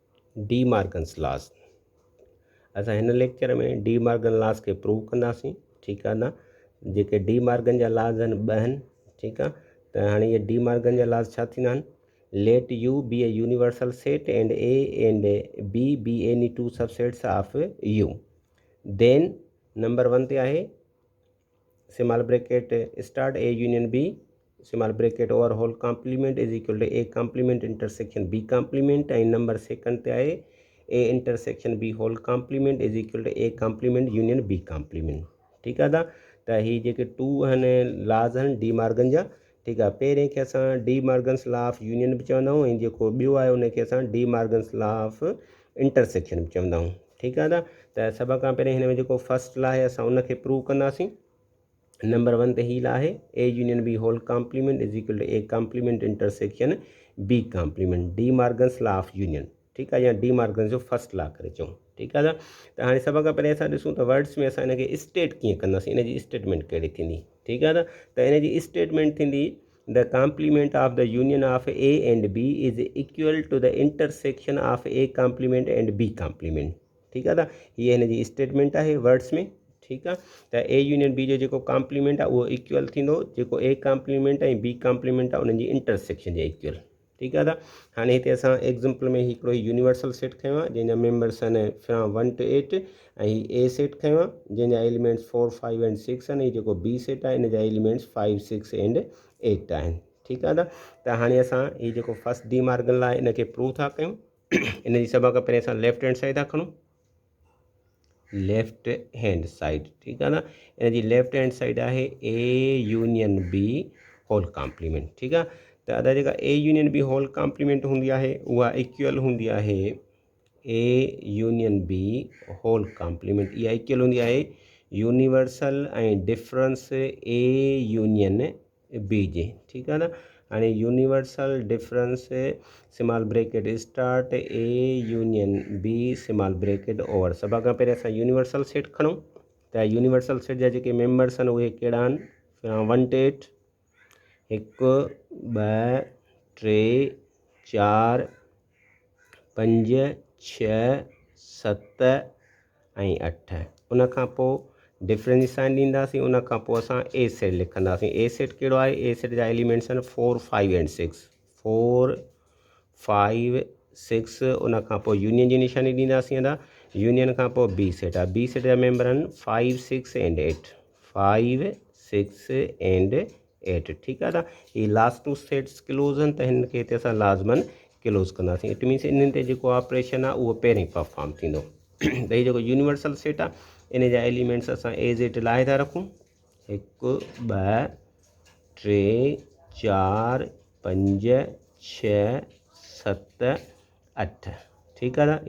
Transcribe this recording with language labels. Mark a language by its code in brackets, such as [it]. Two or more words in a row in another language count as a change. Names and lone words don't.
[sd] डी मार्गन्स लॉस। असां हिन लेक्चर में डी मार्गन लॉस खे प्रूव कंदासीं, ठीकु आहे न। जेके डी मार्गन जा लॉज आहिनि ॿ आहिनि, ठीकु आहे। त हाणे इहे डी मार्गन जा लॉज छा थींदा आहिनि? [en] Let U be a universal set and B B any two subsets of U. देन [sd] नंबर 1 ते आहे [en] small bracket start A union B small bracket over whole complement is equal to A complement intersection B complement. [sd] ऐं नंबर 2 ते आहे [en] A intersection B whole complement is equal to A complement union B complement, [sd] ठीकु आहे। त ही जेके टू आहिनि लॉज आहिनि डी मार्गन जा, ठीकु आहे। पहिरें खे असां डी मार्गन्स [en] law of union [sd] बि चवंदा आहियूं, ऐं जेको ॿियो आहे उनखे असां डी मार्गन्स [en] law of intersection [sd] बि चवंदा आहियूं, ठीकु आहे। त सभ खां पहिरीं हिन में जेको [en] first law [sd] आहे असां उनखे प्रूव कंदासीं। नंबर 1 ते ही लॉ आहे [en] A union B whole complement is equal to A complement intersection B complement De Morgan's law of union, [sd] ठीकु आहे, या डी मार्गन जो [en] first law [sd] करे चऊं, ठीकु आहे। त हाणे सभ खां पहिरीं असां ॾिसूं त वर्ड्स में असां हिनखे स्टेट कीअं कंदासीं, हिनजी स्टेटमेंट कहिड़ी थींदी, ठीकु आहे। त हिनजी स्टेटमेंट थींदी [en] the complement of the union of A and B is equal to the intersection of A complement and B complement, [sd] ठीकु आहे। हीअ हिनजी स्टेटमेंट आहे वर्ड्स में, ठीकु आहे। त [en] A union B [sd] जो जेको कॉम्प्लीमेंट आहे उहो इक्वल थींदो जेको [en] A complement [sd] ऐं [en] B complement [sd] आहे उन्हनि जी इंटरसेक्शन जे इक्वल, ठीकु आहे। हाणे हिते असां एग्ज़ाम्पल में हिकिड़ो [en] universal set [sd] खयो आहे जंहिंजा मेंबर्स आहिनि [en] from 1 to 8 [sd] ऐं ही [en] A set [sd] खयो आहे जंहिंजा एलिमेंट्स 4 5 एंड 6 आहिनि। ऐं जेको [en] B set [sd] आहे इन जा एलिमेंट्स 5 6 एंड 8 आहिनि, ठीकु आहे। त हाणे असां हीअ जेको फर्स्ट डी मार्गन लॉ आहे इनखे प्रूव था कयूं। इन जी सभ खां पहिरीं असां [en] left hand side [sd] था खणूं, [en] left hand side, [sd] ठीकु आहे न। इन जी [en] left hand side [sd] आहे [en] A union B whole complement, [sd] ठीकु आहे। त अदा जेका [en] A union B whole complement [sd] हूंदी आहे उहा इक्वल हूंदी आहे [en] A union B whole complement, [sd] इहा इक्वल हूंदी आहे यूनिवर्सल ऐं डिफरेंस [en] A union B [sd] जे, ठीकु आहे न। [en] हाणे universal difference small bracket start A union B small bracket over. [sd] सभ खां पहिरीं असां [en] universal set [sd] खणूं। त [en] universal set [sd] जा जेके मेंबर्स आहिनि उहे कहिड़ा आहिनि? 1 to 8 1 2 3 4 5 6 7 ऐं 8। उनखां पोइ [en] difference sign [sd] ॾींदासीं, उनखां पोइ असां [en] A set [sd] लिखंदासीं। [en] A set [sd] कहिड़ो आहे? [en] A set [sd] जा एलिमेंट्स आहिनि 4 5 एंड 6 4 5 6। उनखां पोइ यूनियन जी निशानी ॾींदासीं अदा। यूनियन खां पोइ [en] B set [sd] आहे, [en] B set [sd] जा मेंबर आहिनि 5 6 एंड 8 5 6 एंड 8, ठीकु आहे। ही [en] last two sets [sd] क्लोज आहिनि त हिन खे हिते असां लाज़मन क्लोज़ कंदासीं। [en] it means [sd] इन्हनि ते जेको ऑपरेशन आहे उहो पहिरीं परफॉर्म थींदो। त हीउ जेको [en] universal set [sd] आहे इन जा एलिमेंट्स असां [en] as it [sd] लाहे था रखूं 1 2 3 4 5 6 7 8, ठीकु आहे।